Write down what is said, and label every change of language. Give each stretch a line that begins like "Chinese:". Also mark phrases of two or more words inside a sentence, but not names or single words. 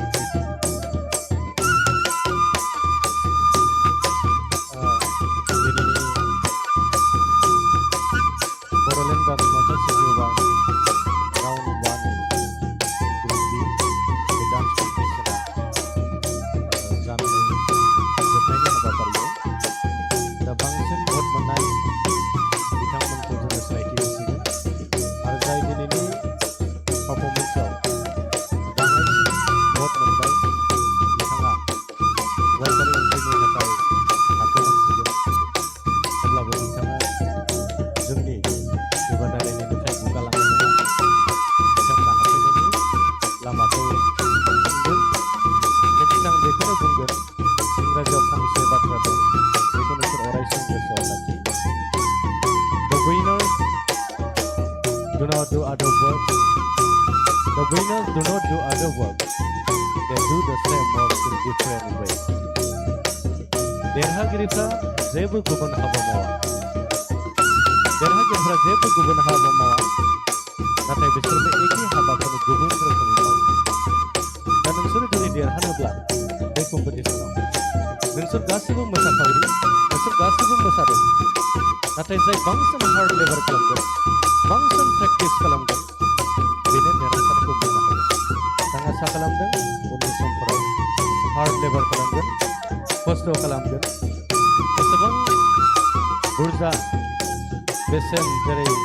English: Bodoland dan masa sejuang round 1 group B the dance competition
Bodo: जानानै जोबनायनि हाबाफारियाव दा बांसिन भट मोननाय बिथांमोनखौ जोङो सिनायथि होसिगोन आरो जाय दिनैनि पारफरमेन्सआव बाङाइसिन भट मोनबाय बिथाङा वाइटारि एन्ट्रिनि थाखाय थाथ'नांसिगोन अब्लाबो बिथाङा जोंनि बादायलायनायनिफ्राय गुगालांनाय नङा बिथांमोना हाबफैनायनि लामाखौ मोनगोन लोगोसे आं बेखौनो बुंगोन इंराजियाव फंसे बाथ्रा दं बेखौ नोंसोर अरायसम गोसोआव लाखि
English: The winners do not do other work. The winners do not do other work. They do the same work in different ways.
Bodo: देरहागिरिफ्रा जेबो गुबुन हाबा मावा देरहागिरिफ्रा जेबो गुबुन हाबा मावा नाथाय बिसोर बे एखे हाबाखौनो गुबुन रोखोमै मावो दा नोंसोर दिनै देरहानोब्ला बे कम्पिटिसनाव नोंसोर गासैबो मोसाखावरि नोंसोर गासैबो मोसादों नाथाय जाय बांसिन
English: hard labour
Bodo: खालामगोन बांसिन प्रेक्टिस खालामगोन बेनो देरहासारखौ मोननो हागोन आं आसा खालामदों उननि समफोराव
English: hard labour
Bodo: खालामगोन खस्थ' खालामगोन एसेबां बुरजा बेसेन जेरै